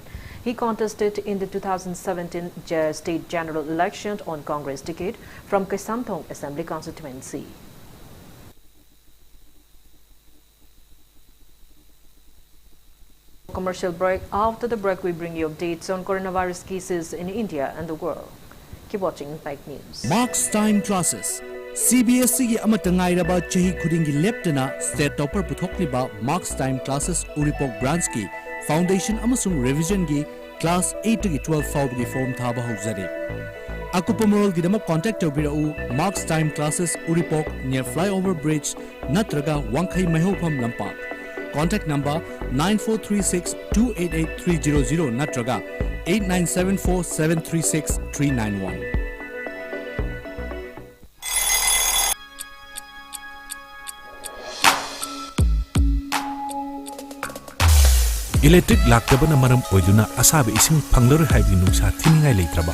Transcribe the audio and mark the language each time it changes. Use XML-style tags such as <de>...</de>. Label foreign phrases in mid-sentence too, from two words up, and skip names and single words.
<en>He contested in the 2017 state general election on Congress ticket from Kaisamthong Assembly constituency. Commercial break. After the break, we bring you updates on coronavirus cases in India and the world. Keep watching Impact News. Marks Time Classes.</en> <mni>CBSE amatangai raba chahi khudingi leptana</mni> <en>state topper</en> <mni>puthokliba Marks Time Classes Uripok Branski Foundation amasung revision gi</mni> <en>class 8 to 12</en> <mni>fawgi form thaba hojare. Akupamorol gidama contact tobirau Marks Time Classes Uripok near Flyover Bridge natraga Wangkhai Mahopam Lampak.</mni> <en>Contact number</en> <mni>9436-288-300 natraga 8974-736-391. Electric laktabana maram oiduna asabe ising phanglar haibi nungsa thiningai leitraba.</mni>